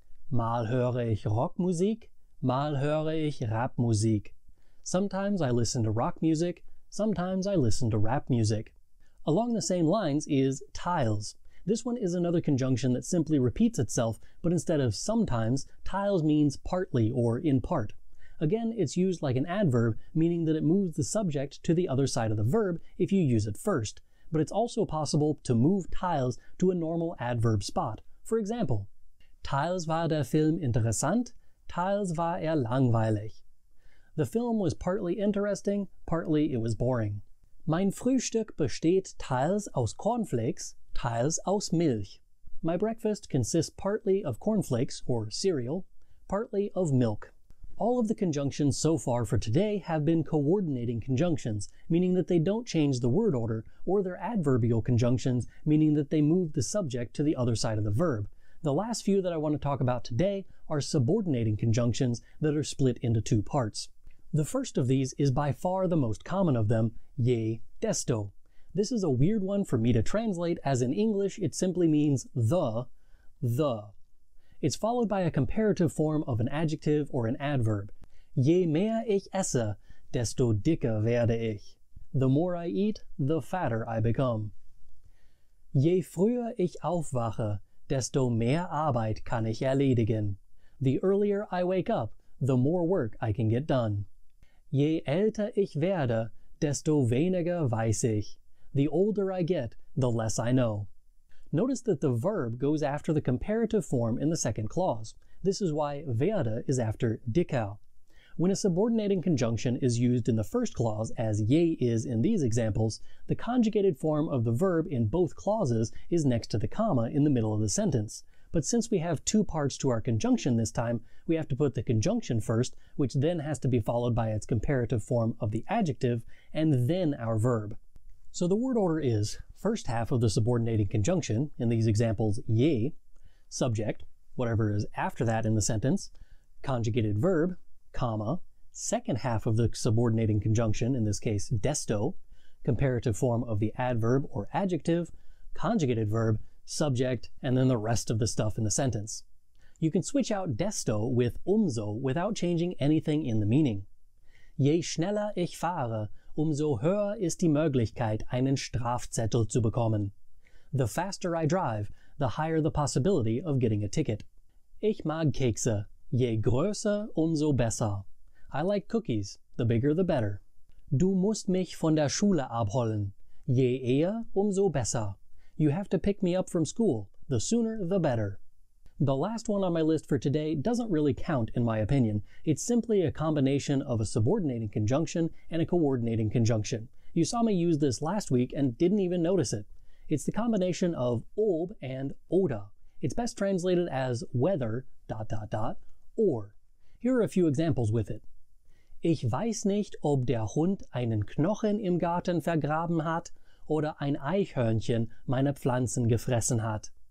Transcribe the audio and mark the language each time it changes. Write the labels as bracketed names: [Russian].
[German] Mal höre ich Rockmusik, mal höre ich Rapmusik. [English] Sometimes I listen to rock music, sometimes I listen to rap music. Along the same lines is tiles. This one is another conjunction that simply repeats itself, but instead of sometimes, tiles means partly or in part. Again, it's used like an adverb, meaning that it moves the subject to the other side of the verb if you use it first. But it's also possible to move tiles to a normal adverb spot. For example, [German] teils war der Film interessant, teils war langweilig. [English] The film was partly interesting, partly it was boring. [German] Mein Frühstück besteht teils aus Cornflakes, teils aus Milch. [English] My breakfast consists partly of cornflakes, or cereal, partly of milk. All of the conjunctions so far for today have been coordinating conjunctions, meaning that they don't change the word order, or they're adverbial conjunctions, meaning that they move the subject to the other side of the verb. The last few that I want to talk about today are subordinating conjunctions that are split into two parts. The first of these is by far the most common of them, je, desto. This is a weird one for me to translate, as in English it simply means the. It's followed by a comparative form of an adjective or an adverb. [German] Je mehr ich esse, desto dicker werde ich. [English] The more I eat, the fatter I become. [German] Je früher ich aufwache, desto mehr Arbeit kann ich erledigen. [English] The earlier I wake up, the more work I can get done. [German] Je älter ich werde, desto weniger weiß ich. [English] The older I get, the less I know. Notice that the verb goes after the comparative form in the second clause. This is why werde is after dicker. When a subordinating conjunction is used in the first clause, as je is in these examples, the conjugated form of the verb in both clauses is next to the comma in the middle of the sentence. But since we have two parts to our conjunction this time, we have to put the conjunction first, which then has to be followed by its comparative form of the adjective, and then our verb. So the word order is, first half of the subordinating conjunction, in these examples je, subject, whatever is after that in the sentence, conjugated verb, comma, second half of the subordinating conjunction, in this case desto, comparative form of the adverb or adjective, conjugated verb, subject, and then the rest of the stuff in the sentence. You can switch out desto with umso without changing anything in the meaning. [German] Je schneller ich fahre, umso höher ist die Möglichkeit, einen Strafzettel zu bekommen. [English] The faster I drive, the higher the possibility of getting a ticket. [German] Ich mag Kekse. Je größer, umso besser. [English] I like cookies. The bigger the better. [German] Du musst mich von der Schule abholen. Je eher, umso besser. [English] You have to pick me up from school. The sooner, the better. The last one on my list for today doesn't really count in my opinion. It's simply a combination of a subordinating conjunction and a coordinating conjunction. You saw me use this last week and didn't even notice it. It's the combination of ob and oder. It's best translated as whether, ... or. Here are a few examples with it. [German] Ich weiß nicht, ob der Hund einen Knochen im Garten vergraben hat oder ein Eichhörnchen meine Pflanzen gefressen hat.